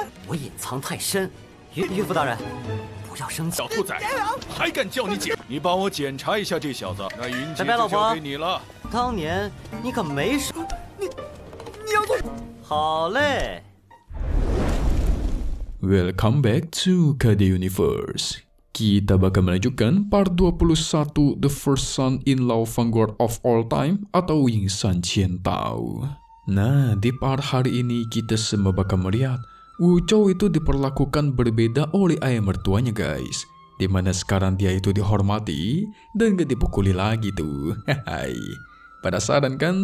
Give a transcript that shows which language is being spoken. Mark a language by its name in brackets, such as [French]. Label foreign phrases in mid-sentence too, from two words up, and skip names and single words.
[Chinese] 我隐藏太深，岳父大人，不要生气。小兔崽子，还敢叫你姐？你帮我检查一下这小子，那云姐就交给你了。当年你可没说。你要做？好嘞。 [English] Welcome back to KD Universe. [Indonesian] Kita bakal melanjutkan part 21 The First Son-in-Law Vanguard of All Time atau Wing San Qian Tao. Nah, di part hari ini kita semua bakal melihat Wu Zhou itu diperlakukan berbeda oleh ayah mertuanya guys. Dimana sekarang dia itu dihormati dan gak dipukuli lagi tuh. Hai. Penasaran kan?